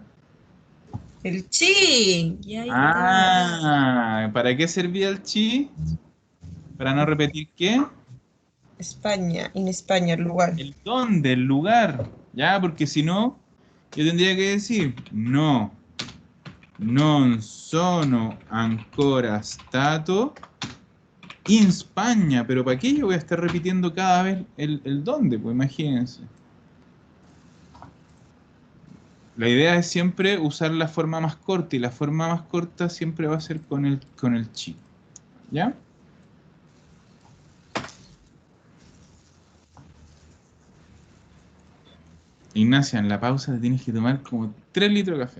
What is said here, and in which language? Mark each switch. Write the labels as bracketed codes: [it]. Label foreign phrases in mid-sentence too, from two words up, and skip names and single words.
[es] El chi, y ahí está. Ah, ¿para qué servía el chi? ¿Para no repetir qué? España, en España, el lugar. El dónde, el lugar. Ya, porque si no, yo tendría que decir, no, [it] non sono ancora stato in Spagna. [es] Pero ¿para qué yo voy a estar repitiendo cada vez el dónde? Pues imagínense. La idea es siempre usar la forma más corta y la forma más corta siempre va a ser con el chi. ¿Ya? Ignacia, en la pausa te tienes que tomar como 3 litros de café.